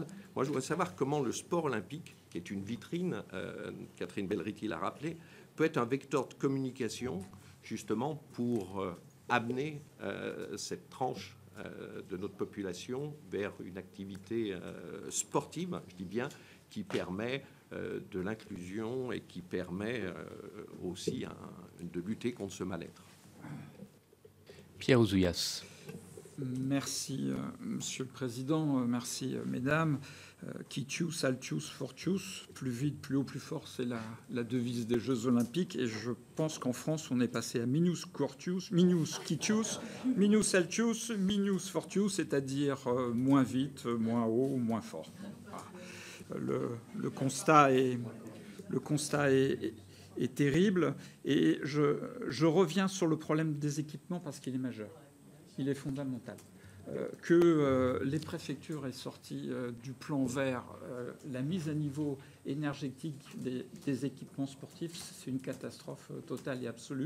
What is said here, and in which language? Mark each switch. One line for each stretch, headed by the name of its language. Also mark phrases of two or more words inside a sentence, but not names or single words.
French: Moi, je voudrais savoir comment le sport olympique, qui est une vitrine, Catherine Belriti l'a rappelé, peut être un vecteur de communication, justement, pour amener cette tranche de notre population vers une activité sportive, je dis bien, qui permet de l'inclusion et qui permet aussi de lutter contre ce mal-être. Pierre Ouzoulias. Merci, Monsieur le Président. Merci, Mesdames.
Latin: Quitius, altius, fortius,
French: plus vite, plus haut, plus fort, c'est la devise des Jeux Olympiques. Et je pense qu'en France, on est passé à
Latin: minus quartius, minus quitius, minus altius, minus fortius,
French: c'est-à-dire moins vite, moins haut, moins fort. Le constat est terrible. Et je reviens sur le problème des équipements parce qu'il est majeur. Il est fondamental. Que les préfectures aient sorti du plan vert la mise à niveau énergétique des équipements sportifs, c'est une catastrophe totale et absolue.